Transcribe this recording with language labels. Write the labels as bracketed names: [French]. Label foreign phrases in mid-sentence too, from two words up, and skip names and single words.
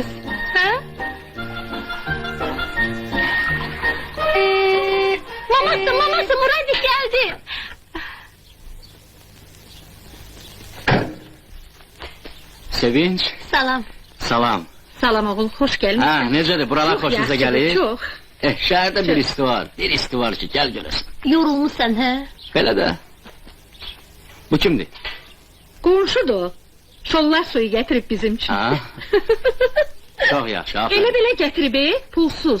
[Turkish] Ha? Maması Muradi geldi. Sevinç, [Azerbaijani] Salam. salam. [Turkish] Salam oğul, hoş gelmişsin. Ha, [Azerbaijani] necədir, buralar Çox xoşunuza yaxşıdır, gəlir? Çox. Şəhərdə bir isti var ki, gəl görəsən. Yorulmuşsan ha? Belə də. Bu kimdir? Qonşudur. [Turkish] Şollar suyu getirip bizim için. [Azerbaijani] Ha? Çox yaxşı, aferin. Elə belə getirib, pulsuz.